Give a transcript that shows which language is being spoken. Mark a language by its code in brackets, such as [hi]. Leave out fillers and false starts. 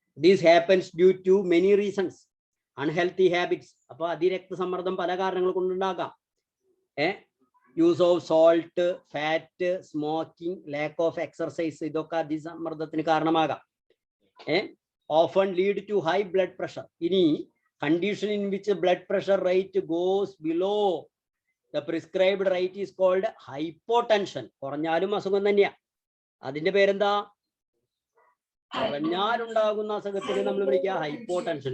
[en] This happens due to many reasons. Unhealthy habits. [ml] അപ്പൊ അതിരക്തസമ്മർദ്ദം പല കാരണങ്ങൾ കൊണ്ടുണ്ടാകാം. [en] use of salt, fat, smoking, lack of exercise, [ml] ഇതൊക്കെ അതിസമ്മർദ്ദത്തിന് കാരണമാകാം. [en] Often lead to high blood pressure. ഇനി condition in which blood pressure rate goes below the prescribed rate is called hypotension. [ml] കുറഞ്ഞാലും അസുഖം തന്നെയാ. അതിന്റെ പേരെന്താ? കുറഞ്ഞാലുണ്ടാകുന്ന അസുഖത്തിന് നമ്മൾ വിളിക്കുക ഹൈപ്പോടെൻഷൻ.